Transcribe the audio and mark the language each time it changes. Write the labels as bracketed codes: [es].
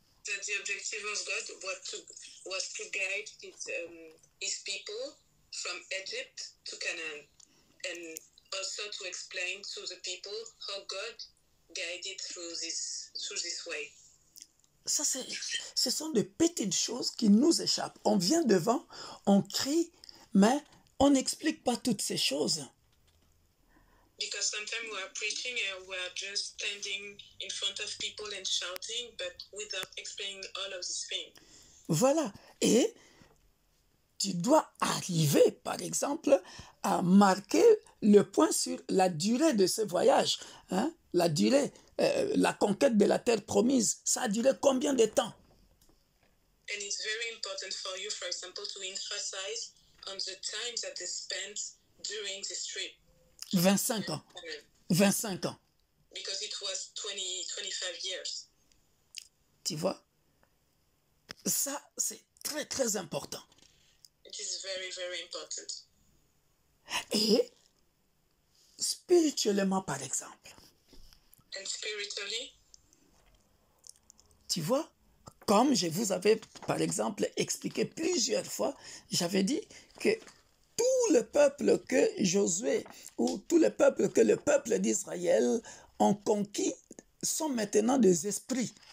[en] that the objective of God was to guide his people from Egypt to Canaan, and also to explain to the people how God guided through this way. [fr] Ça, ce sont de petites choses qui nous échappent. On vient devant, on crie, mais on n'explique pas toutes ces choses. [en] Because sometimes we are preaching and we are just standing in front of people and shouting, but without explaining all of these things. [fr] Voilà. Et tu dois arriver, par exemple, à marquer le point sur la durée de ce voyage. Hein? La durée, la conquête de la terre promise, ça a duré combien de temps? [en] And it's very important for you, for example, to emphasize on the time that they spent during this trip. [fr] 25 ans. 25 ans. [en] Because it was 25 years. [fr] Tu vois? Ça, c'est très, très important. [en] It is very, very important. [fr] Et spirituellement, par exemple, [en] And spiritually, [fr] tu vois, comme je vous avais, par exemple, expliqué plusieurs fois, j'avais dit que tout le peuple que Josué, ou tout le peuple que le peuple d'Israël ont conquis, sont maintenant des esprits.